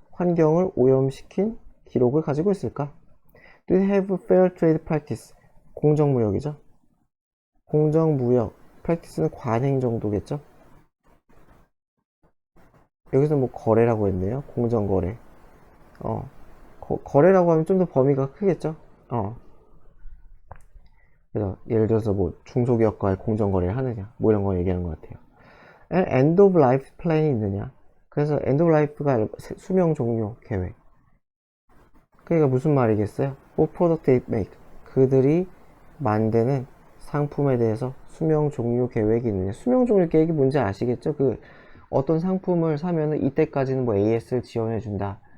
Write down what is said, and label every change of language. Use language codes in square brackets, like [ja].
[ko] 환경을 오염시킨 기록을 가지고 있을까? [en] Do they have fair trade practice? [ko] 공정무역이죠. 공정무역 practice는 관행 정도겠죠. 여기서 뭐 거래라고 했네요. 공정거래. 거래라고 하면 좀 더 범위가 크겠죠. 그래서 예를 들어서 뭐 중소기업과의 공정거래를 하느냐 뭐 이런 거 얘기하는 것 같아요. end of life plan이 있느냐. 그래서 end of life가 수명 종료 계획. 그러니까 무슨 말이겠어요? [en] What product they make. [ko] 그들이 만드는 상품에 대해서 수명 종료 계획이 있느냐. 수명 종료 계획이 뭔지 아시겠죠? 어떤 상품을 사면은 이때까지는 뭐 AS를 지원해 준다.